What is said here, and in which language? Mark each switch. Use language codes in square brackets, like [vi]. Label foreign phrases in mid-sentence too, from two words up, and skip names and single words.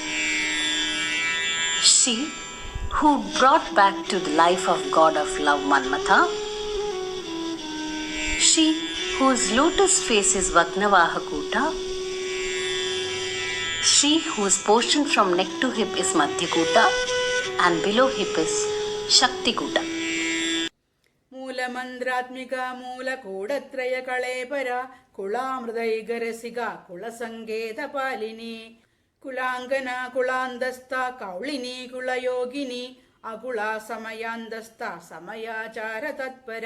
[en] She, who brought back to the life of god of love Manmatha. She, whose lotus face is Vagnavahakuta. She, whose portion from neck to hip is Madhyakuta and below hip is Shaktikuta. [sa] ಮೂಲಮಂದ್ರಾತ್ಮಿಕಾ ಮೂಲಕೂಡತ್ರಯ ಕಳೇಪರ ಕುಳಾಮೃದೈಗರಸಿಗ ಕುಳಸಂಗೇತ ಪಾಲಿನಿ ಕುಲಾಂಗನ ಕುಳಾಂಧಸ್ಥ ಕೌಳಿನಿ ಕುಳಯೋಗಿನಿ ಅಕುಳ ಸಮಯಾಂಧಸ್ಥ ಸಮಯಾಚಾರ ತತ್ಪರ